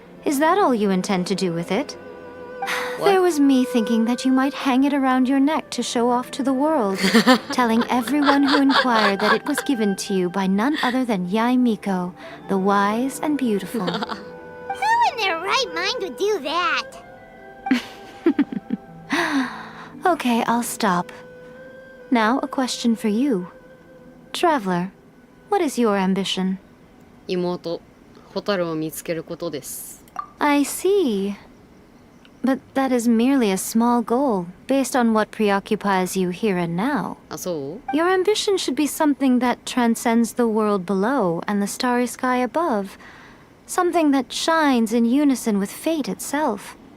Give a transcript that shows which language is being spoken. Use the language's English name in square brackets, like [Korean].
[English] Is that all you intend to do with it? There was me thinking that you might hang it around your neck to show off to the world, telling everyone who inquired that it was given to you by none other than Yae Miko, the wise and beautiful. Who in their right mind would do that? Okay, I'll stop. Now, a question for you. Traveler, what is your ambition? [Japanese] 妹、ホタルを見つけることです。 [English] I see. But that is merely a small goal, based on what preoccupies you here and now. [Japanese] あ、そう? [English] Your ambition should be something that transcends the world below and the starry sky above. Something that shines in unison with fate itself.